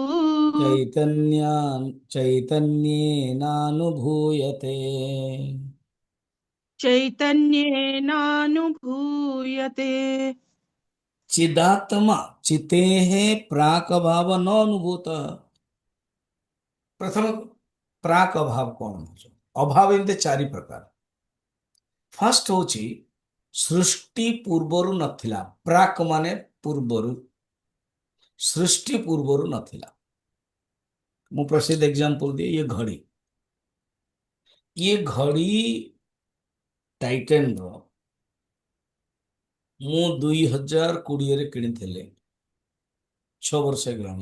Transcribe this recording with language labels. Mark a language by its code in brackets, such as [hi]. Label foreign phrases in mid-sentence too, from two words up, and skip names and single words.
[sa] चैतन्या चैतन्येनानुभूयते। चैतन्येनानुभूयते। चिदात्मा चितेः प्राकभाव न अनुभूत। [hi] प्रथम प्राक अभाव कौन है? [or] ଅଭାବ ଏମିତି ଚାରି ପ୍ରକାର। ଫର୍ଷ୍ଟ ହଉଚି ସୃଷ୍ଟି ପୂର୍ବରୁ ନଥିଲା। ପ୍ରାକ ମାନେ ପୂର୍ବରୁ, ସୃଷ୍ଟି ପୂର୍ବରୁ ନଥିଲା। ମୁ ପ୍ରସିଦ୍ଧ ଏଗ୍ଜାମ୍ପଲ ଦିଏ, ଏ ଘଡ଼ି ଟାଇଟନ ର ମୁ 2020 ରେ किଣିଥିଲି, 6 ବର୍ଷ ହେଇଗଲାଣି।